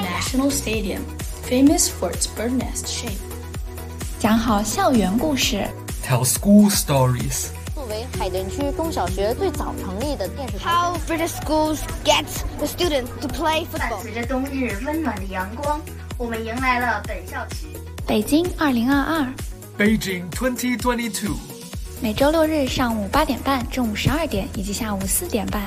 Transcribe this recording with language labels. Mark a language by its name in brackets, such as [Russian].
[English] The National Stadium, famous for its bird nest shape. [Chinese] 讲好校园故事。 [English] Tell school stories. [Chinese] 作为海淀区中小学最早成立的电视台。 [English] How British schools get the students to play football. [Chinese] 伴随着冬日温暖的阳光，我们迎来了本校期。北京2022。 [English] Beijing 2022。 [Chinese] 每周六日上午8:30、中午12:00以及下午4:30。